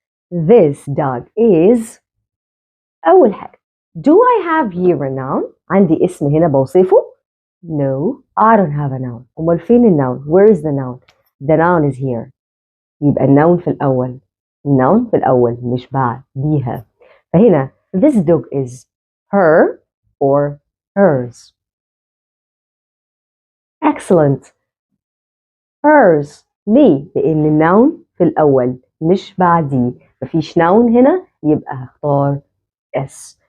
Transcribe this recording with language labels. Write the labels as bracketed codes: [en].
[en] This dog is. اول حاجه do I have here a noun؟ عندي اسم هنا بوصفه؟ No, I don't have a noun. أمال فين النون؟ Where is the noun? The noun is here. يبقى النون في الأول. [ar] النون في الأول مش بعديها. [en] فهنا this dog is her or hers. Excellent. hers. [ar] ليه؟ لأن النون في الأول مش بعديه. مفيش نون هنا، يبقى هختار S.